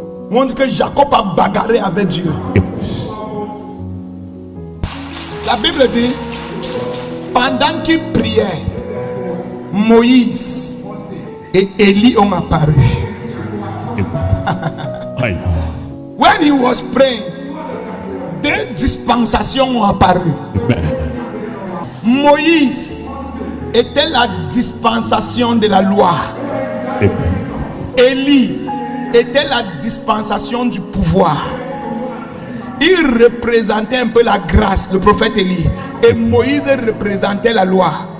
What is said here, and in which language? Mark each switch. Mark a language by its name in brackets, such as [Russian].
[French] On dit que Jacob a bagarré avec Dieu. [English] Yes. [French] La Bible dit, pendant qu'il priait, Moïse et Élie ont apparu. Aye. [English] When he was praying, 2 dispensations [French] ont apparu. Amen. Moïse était la dispensation de la loi. Amen. Élie était la dispensation du pouvoir. Il représentait un peu la grâce, le prophète Élie. Et Moïse représentait la loi.